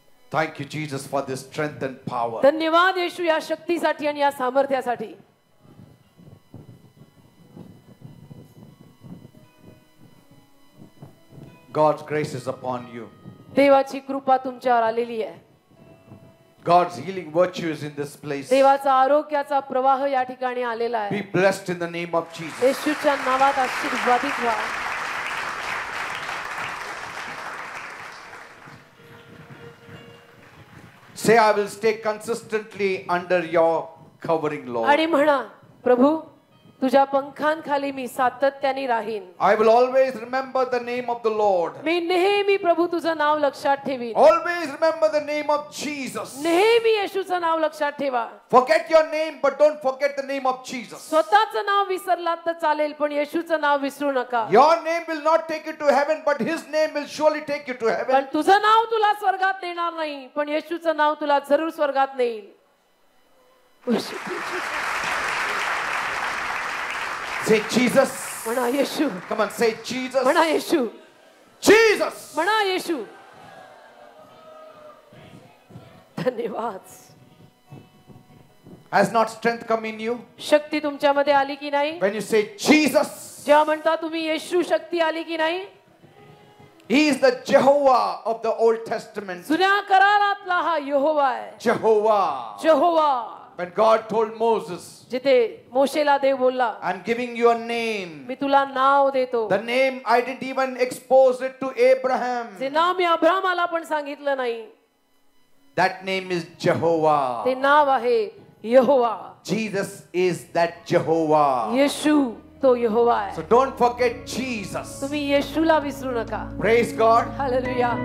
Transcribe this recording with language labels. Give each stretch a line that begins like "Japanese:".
English: Thank you, Jesus, for this strength and power.
Marathi: धन्यवाद येशू या शक्तीसाठी आणि या सामर्थ्यासाठी.
English: God's grace is upon you.
Marathi: देवाची कृपा तुमच्यावर आलेली आहे.
English: God's healing virtue is in this place.
Marathi: देवाचा आरोग्याचा प्रवाह या ठिकाणी आलेला आहे.
English: Be blessed in the name of Jesus.
Marathi: येशूच्या नावात आशीर्वादित व्हा.
English: Say, I will stay consistently under your covering, Lord.
Marathi: आणि म्हणा, प्रभू तुझ्या पंखांखाली मी सातत्याने राहीन.
English: I will always remember the name of the Lord.
Marathi: मी नेहमी प्रभू तुझं नाव लक्षात ठेवीन.
English: Always remember the name of Jesus.
Marathi: नेहमी येशूचं नाव लक्षात ठेवा.
English: Forget your name, but don't forget the name of Jesus.
Marathi: स्वतःचं नाव विसरलात तर चालेल, पण येशूचं नाव विसरू नका.
English: Your name will not take you to heaven, but His name will surely take you to
Marathi: पण
English: heaven.
Marathi: तुझं नाव तुला स्वर्गात नेणार नाही, पण येशूचं नाव तुला जरूर स्वर्गात नेईल.
English: Say Jesus.
Marathi: म्हणा येशू.
English: Come on, say Jesus.
Marathi: म्हणा येशू.
English: Jesus.
Marathi: म्हणा येशू. धन्यवाद.
English: Has not strength come in you?
Marathi: शक्ती तुमच्यामध्ये आली की नाही?
English: When you say Jesus,
Marathi: जेव्हा म्हणता तुम्ही येशू, शक्ती आली की नाही?
English: He is the Jehovah of the Old Testament.
Marathi: जुन्या करारातला हा यहोवा आहे.
English: Jehovah.
Marathi: जेहोवा.
English: When God told Moses,
Marathi: जिथे मोशेला देव बोलला,
English: I'm giving you a name.
Marathi: मी तुला नाव देतो.
English: The name I didn't even expose it to Abraham.
Marathi: जे नाव मी अब्राहमाला पण सांगितलं नाही.
English: That name is Jehovah.
Marathi: ते नाव आहे यहोवा.
English: Jesus is that Jehovah.
Marathi: येशू तो यहोवा आहे.
English: So don't forget Jesus.
Marathi: तुम्ही येशूला विसरू नका.
English: Praise God.
Marathi: हालेलुया.